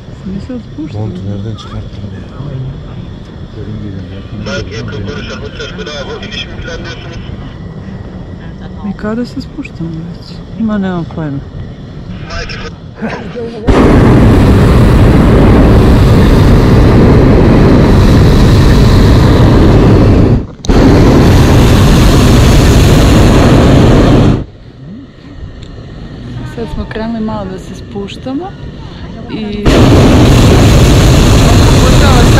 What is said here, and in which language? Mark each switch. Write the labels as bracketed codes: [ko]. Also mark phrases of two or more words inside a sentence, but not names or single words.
[sr] Mi sad spuštamo? [tr] Montu nereden çıkarttın ya? [sr] Mi kada se spuštamo već? Ma nemam pojma. Sad smo krenuli malo da se spuštamo i pokušava sad